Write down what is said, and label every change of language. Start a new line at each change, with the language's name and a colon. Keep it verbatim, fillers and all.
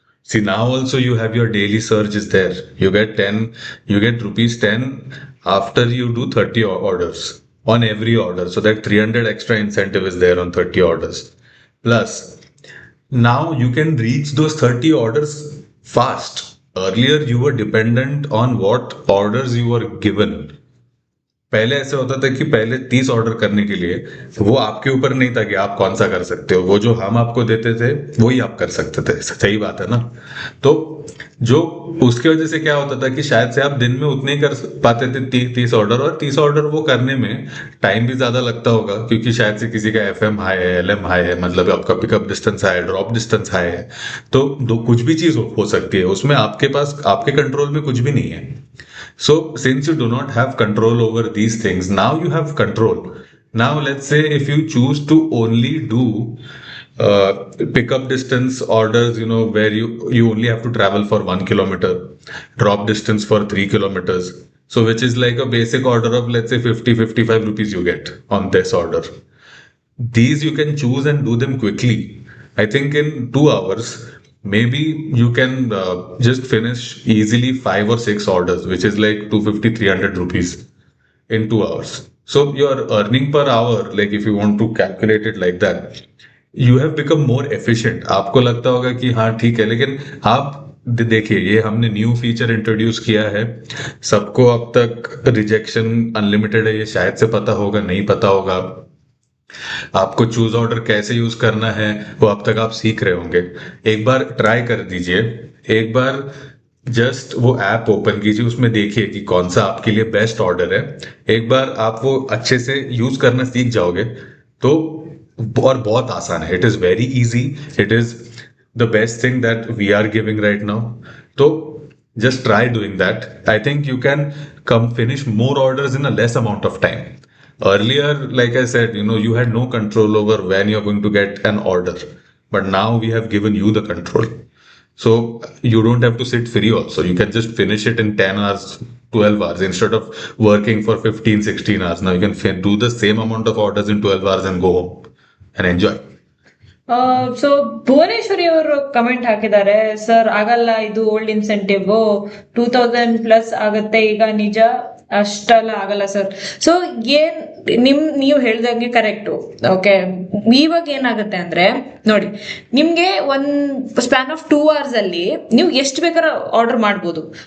English: See, now also you have your daily surge is there. You get ten, you get rupees ten after you do thirty o- orders on every order. So that three hundred extra incentive is there on thirty orders. Plus, now you can reach those thirty orders fast. Earlier you were dependent on what orders you were given.
Hindi: पहले ऐसे होता था कि पहले तीस order करने के लिए वो आपके ऊपर नहीं था कि आप कौन सा कर सकते हो, वो जो हम आपको देते थे वही आप कर सकते थे. सही बात है ना. तो जो उसके वजह से क्या होता था कि शायद से आप दिन में उतने ही कर पाते थे, ती, तीस ऑर्डर. और तीस ऑर्डर वो करने में टाइम भी ज्यादा लगता होगा, क्योंकि शायद से किसी का एफ एम हाई है, एल एम हाई है, मतलब आपका पिकअप डिस्टेंस हाई है, ड्रॉप डिस्टेंस हाई है. तो दो कुछ भी चीज हो, हो सकती है उसमें. आपके पास, आपके कंट्रोल में कुछ भी नहीं है.
English: So, since you do not have control over these things, now you have control. Now, let's say if you choose to only do uh, pickup distance orders, you know, where you, you only have to travel for one kilometer, drop distance for three kilometers. So, which is like a basic order of, let's say, fifty, fifty-five rupees you get on this order. These you can choose and do them quickly. I think in two hours, maybe you can uh, just finish easily five or six orders, which is like two hundred fifty, three hundred rupees in two hours. So your earning per hour, like if you want to calculate it like that, you have become more efficient.
Hindi: आपको लगता होगा कि हाँ ठीक है, लेकिन आप दे- देखिए, ये हमने न्यू फीचर इंट्रोड्यूस किया है. सबको अब तक रिजेक्शन अनलिमिटेड है ये शायद से पता होगा, नहीं पता होगा. आपको चूज ऑर्डर कैसे यूज करना है वो अब तक आप सीख रहे होंगे. एक बार ट्राई कर दीजिए, एक बार जस्ट वो ऐप ओपन कीजिए, उसमें देखिए कि कौन सा आपके लिए बेस्ट ऑर्डर है. एक बार आप वो अच्छे से यूज करना सीख जाओगे तो, और बहुत आसान है.
English: It is very easy, it is the best thing that we are giving right now. तो just try doing that. I think you can come finish more orders in a less amount of time. Earlier, like I said, you know you had no control over when you're going to get an order, but now we have given you the control. So you don't have to sit free also. You can just finish it in ten hours, twelve hours, instead of working for fifteen, sixteen hours. Now you can fin- do the same amount of orders in twelve hours and go home and enjoy.
Kannada: So Bhuvaneshwari ಅವರು comment ಹಾಕಿದ್ದಾರೆ, sir ಆಗಲ್ಲ, ಇದು old incentive two thousand plus ಆಗತ್ತೆ ಈಗ, ನಿಜ ಅಷ್ಟೆಲ್ಲ ಆಗಲ್ಲ sir. So ಏನ್ ನಿಮ್ ನೀವು ಹೇಳ್ದಂಗೆ ಕರೆಕ್ಟು. ಓಕೆ, ಇವಾಗ ಏನಾಗುತ್ತೆ ಅಂದ್ರೆ ನೋಡಿ, ನಿಮ್ಗೆ ಒಂದ್
English: span of two hours
Kannada: ಅಲ್ಲಿ ನೀವು ಎಷ್ಟು ಬೇಕಾದ್ರೂ ಆರ್ಡರ್ ಮಾಡ್ಬೋದು.